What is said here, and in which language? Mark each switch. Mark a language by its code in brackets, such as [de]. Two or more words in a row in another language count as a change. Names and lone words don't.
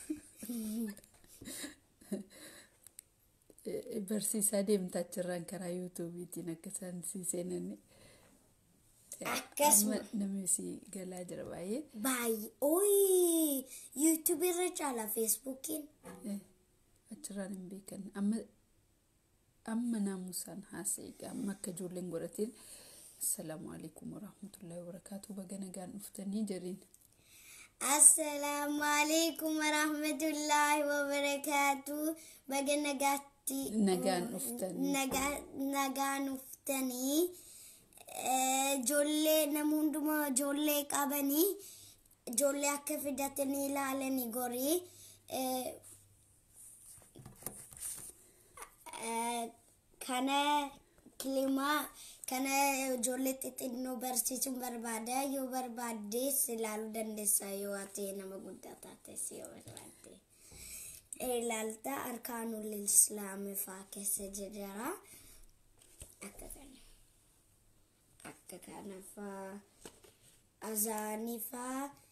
[om] Barsiisaa deemtaa jirran karaa YouTubeetiin akkasaan si seenani. Akkasuma namni si galaa jira baay'ee. Baay'ee. Oy, YouTube irra caala Facebookiin. Achirraan hin beekan. Amma naamusaan haasa'e amma akka ijoolleen godhatiin. [ar] السلام عليكم ورحمة الله وبركاته. [om] Baga nagaan dhuftanii jariin. [ar] السلام عليكم ورحمة الله وبركاته. [om] Baga nagaan dhuftanii. Nagaan dhuftanii. Jolle namunduma jolle qabanii jolle akka fidatanii ilaalanii gorii kana kilima kana jolle xixinnoo barsiisuun barbaada yoo barbaaddes ilaaluu dandeessa yoo ati nama guddaa taates yoo barbaadde ilaalta arkaanul islaamii faa keessa jira akka kanafa azanifa